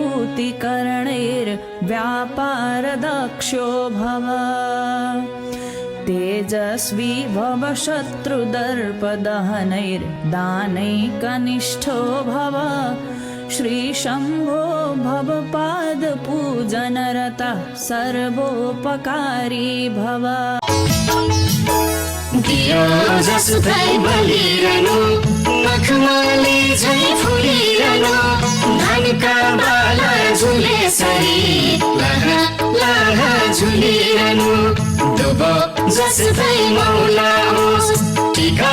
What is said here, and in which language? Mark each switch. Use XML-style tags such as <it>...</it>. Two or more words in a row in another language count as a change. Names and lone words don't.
<sa>भूतिकरणैर्व्यापारदक्षो भव तेजस्वी भव शत्रुदर्पदहनैर्दानैकनिष्ठो भव श्रीशम्भो भव पादपूजनरतः सर्वोपकारी भव</sa> <ne>दियो जसुकै बलिरहनु मखमली झै फुलिरहनु धानका बाला झुले सरी लहा लहा झुलिरहनु दुबो जसुकै मौला होस् टिका</ne>